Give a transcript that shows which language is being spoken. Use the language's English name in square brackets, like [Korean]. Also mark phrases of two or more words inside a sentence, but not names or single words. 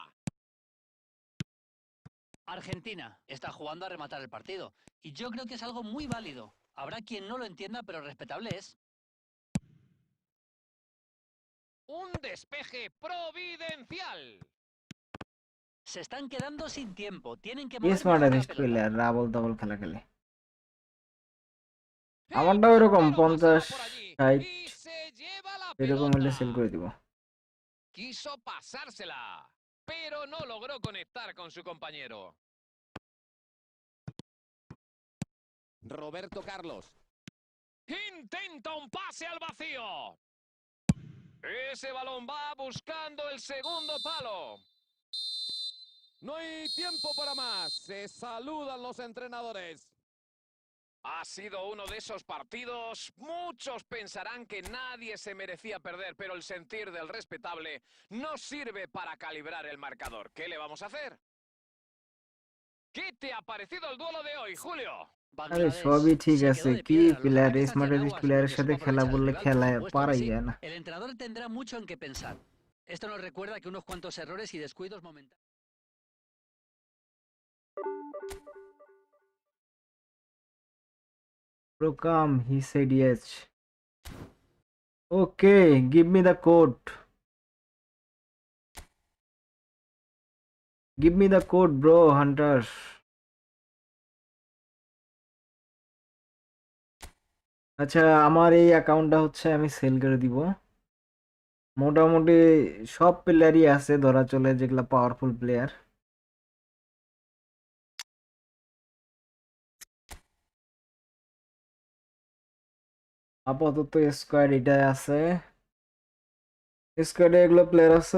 [Spanish] Argentina está jugando a rematar el partido. Y yo creo que es algo muy válido. Habrá quien no lo entienda, pero respetable es. Un despeje providencial. Se están quedando sin tiempo. Tienen que [Bangla] কি [Spanish] mover mejor la [Bangla] স্মার্টারিস্ট [Spanish] pelota. [Bangla] প্লেয়ার, আবল তাবল খেলা খেলে। [Spanish] El [Bangla] আমারটাও এরকম [Spanish] portero [Bangla] 50, [Spanish] pasaba por allí [Bangla] 60 [Spanish] y se lleva la [Bangla] এরকম [Spanish] pelota. [Bangla] হলে সেল করে দিব। [Spanish] Quiso pasársela, pero no logró conectar con su compañero. Roberto Carlos. Intenta un pase al vacío. Ese balón va buscando el segundo palo. No hay tiempo para más. Se saludan los entrenadores. Ha sido uno de esos partidos. Muchos pensarán que nadie se merecía perder, pero el sentir del respetable no sirve para calibrar el marcador. ¿Qué le vamos a hacer? ¿Qué te ha parecido el duelo de hoy, Julio? [Bangla] আরে Bangladesh সবই ঠিক [Spanish] se [Bangla] আছে, [Spanish] quedó de [Bangla] কি [Spanish] piedra. Los [Bangla] প্লেয়ার, [Spanish] ataques hacían [Bangla] স্মার্টারিস্ট [Spanish] aguas [Bangla] প্লেয়ারের [Spanish] porque [Bangla] সাথে [Spanish] supo [Bangla] খেলা [Spanish] aprovechar al [Bangla] বললে [Spanish] rival, por [Bangla] খেলা [Spanish] supuesto que [Bangla] পারাই [Spanish] sí. [Bangla] যায় না। [Spanish] El entrenador tendrá mucho en qué pensar. Esto nos recuerda que unos cuantos errores y descuidos momentáneos. [English] Procam, he said yes. Okay, give me the code. Give me the code, bro, Hunter. [Bangla] আচ্ছা, আমার এই অ্যাকাউন্টটা হচ্ছে আমি সেল করে দিব। মোটামুটি সব প্লেয়ারই আছে ধরা চলে, যেগুলা পাওয়ারফুল প্লেয়ার। আপাতত স্কোয়াড এটাই আছে, স্কোয়াডে এগুলো প্লেয়ার আছে।